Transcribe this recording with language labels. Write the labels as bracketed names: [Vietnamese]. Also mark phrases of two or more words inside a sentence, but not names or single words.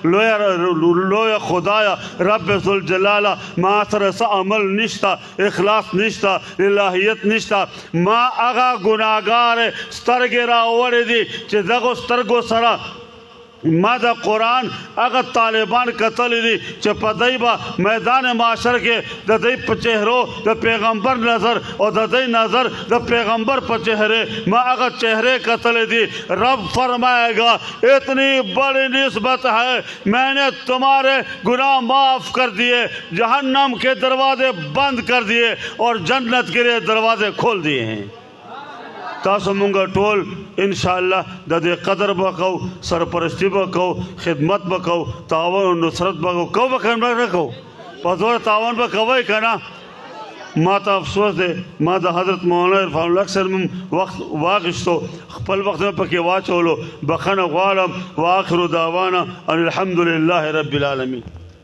[Pashto] لویه خدایا رب ذوالجلاله ما سره څه عمل نشته اخلاص نشته الهیت نشته ما هغه ګناهګار سترګې راوړې دي چې دغو سترګو سره ما د قرآن هغه طالبان کتلی دي چې په دی به میدان معاشر کې د دی په چهرو د پیغمبر نظر او د دی نظر د پیغمبر په چهرے ما هغه چہرے کتلی دي [Urdu] رب فرمائے گا اتنی بڑی نسبت ہے میں نے تمہارے گناہ معاف کر دیے جہنم کے دروازے بند کر دیے اور جنت کے لیے دروازے کھول دیے ہیں [Pashto] تاسو مونږ ټول انشاءالله د دې قدر به کوو سرپرستی به کوو خدمت به کوو تعاون او نصرت به کوو به که نه کوو په زور تعاون به کوئ که نه ما ته افسوس دی ما د حضرت مولانا عرفان الله سره وخت واخیستو خپل وخت مې پکې واچولو بخښنه غواړم [Arabic] واخر دعوانا ان الحمد لله رب العالمین